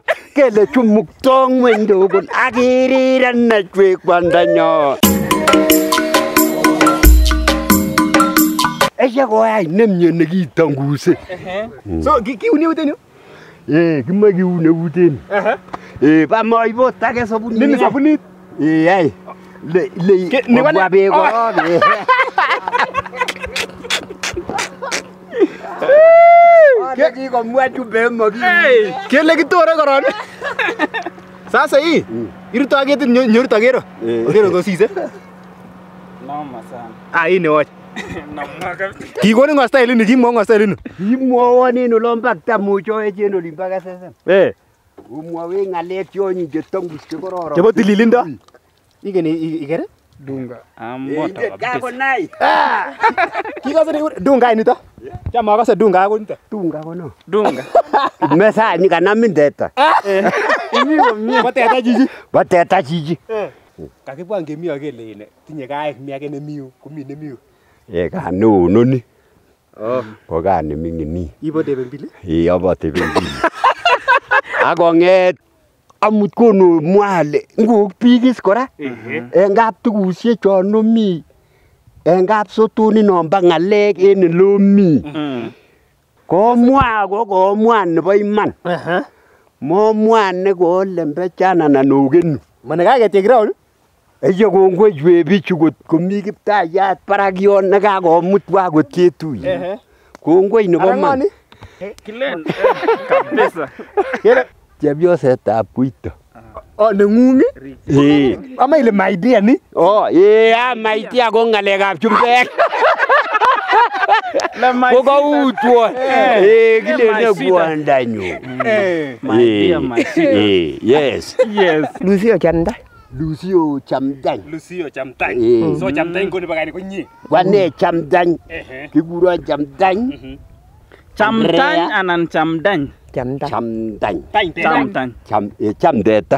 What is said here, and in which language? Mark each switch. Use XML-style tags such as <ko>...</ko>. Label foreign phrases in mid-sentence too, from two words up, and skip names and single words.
<kln>Kele chumukto ngweny tugul ak irirenech we kwandanyon. Eshe koyai nemye nekitanguse. So kiuni eut en yu? Kimoe kiun eut en yu. Ba moibot ake sabunit. Nini sabunit? Ai. Ni kwa beko. Kiki komwa chumbe magi. Kele kitore koron.</kln> <sw>Sasa hii</sw> <kln>iruto ketit nyoru tagero. Ogero kosise.</kln> <sw>Noma sana. Hii ni wacha. Noma kabisa.</sw> <kln>Kikonin ngo style ni kimwa ngo style ni. Kimwowon en olombo tamucho en olimbo kesesen. Umwowe ng'alek chonyi chetongus chekororon. Chebo tililindo. Ikeni ikere? Dunga. Moto kabisa. Kakonai. Kikase ni dunga nito. Chama akase dunga ako nito. Dunga kono. Dunga. Mesani kanamin teta. Bo teta chichi. Bo teta chichi. Kakibwan kemi akele ine tinye kaek mi ake nemiu komi nemiu. Ka neo noni. Ko ka neming'in. Ibo tebembili? Abo tebembili. Akong'et amut kono mwale ngok biik kora en kaptugusiek chon omi en kapsotoni nombo ng'alek en elomi komwa nebo iman momwa neko lembechan anan okenu Mane kaketyek rauni? Eye kongoi bichu kot komi kiptayat barak yon nekakomutwa kot ketuye kongoi nebo man Kilen kabisa. Chepyosetab Koito. Neng'ung? Ama ile</kln> <en>my dear</en> <kln>ni?</kln> <en>My dear</en> <kln>ko ng'alekab chumbek. Ko kautwo. Kilene kwondanyu.</kln> <en>My dear, my dear. Yes.</en> <kln>Lucio Chamdany. Lucio Chamdany. Lucio Chamdany. So Chamdany ko nebo kani ko nyi. Wane Chamdany. Kikuron Chamdany. Chamdany anan Chamdany? Chamdany. Chamdany.</kln>